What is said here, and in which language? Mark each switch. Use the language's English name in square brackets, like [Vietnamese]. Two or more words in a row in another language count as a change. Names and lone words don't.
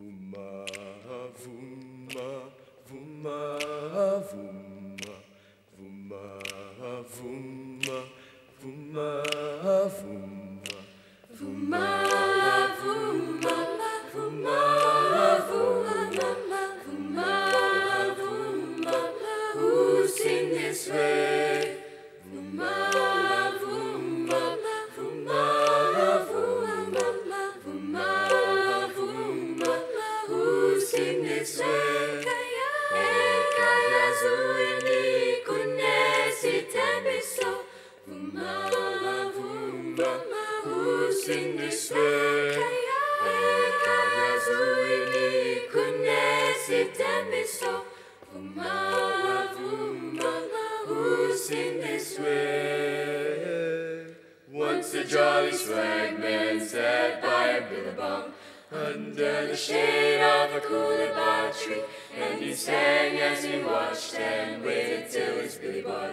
[Zulu] Vuma, vuma, vuma, vuma, vuma, vuma, vuma, vuma, vuma, vuma, vuma, vuma, [English] who sing this way? [Zulu] Vuma, vuma, vuma, vuma, vuma, vuma, [English] who sing this way? Kaya zuini kunesi temiso. [Zulu] Vuma, vuma, [English] who sing this way? Kaya zuini kunesi temiso. [Zulu] Vuma, vuma, [English] who sing this way? Once a jolly swagman sat by a billabong under the shade of a coolabah tree, and he sang as he watched and waited till his billy boy.